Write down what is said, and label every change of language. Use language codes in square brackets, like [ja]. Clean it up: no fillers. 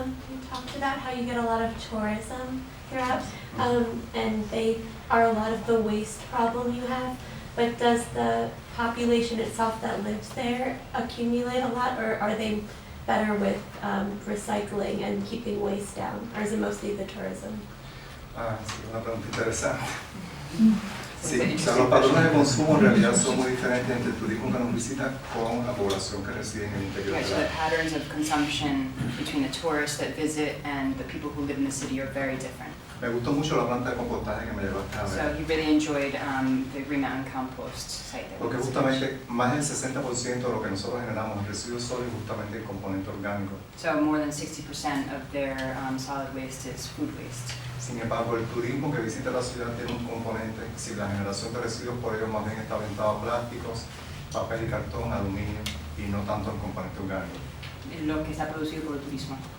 [en] You talked about how you get a lot of tourism throughout, and they are a lot of the waste problem you have. But does the population itself that lives there accumulate a lot, or are they better with recycling and keeping waste down, or is it mostly the tourism? [es] Sí, una pregunta interesante. Sí, o sea, los patrones de consumo en realidad son muy diferentes entre el turismo que nos visita con la población que reside en el interior [en] Right, [es] la [en] patterns of consumption between the tourists that visit and the people who live in the city are very different. [es] Me gustó mucho la planta de compostaje que me llevaste a [en] So [es] ver, [en] he really enjoyed the Green Mountain Compost site that we [es] porque [en] visited. [es] justamente más del 60% de lo que nosotros generamos en residuos sólidos es justamente el componente orgánico. [en] So more than 60% of their solid waste is food waste. [es] Sin embargo, el turismo que visita la ciudad tiene un componente, si la generación de residuos por ello más bien está orientada a plásticos, papel y cartón, aluminio, y no tanto el componente orgánico. Lo que está producido por el turismo.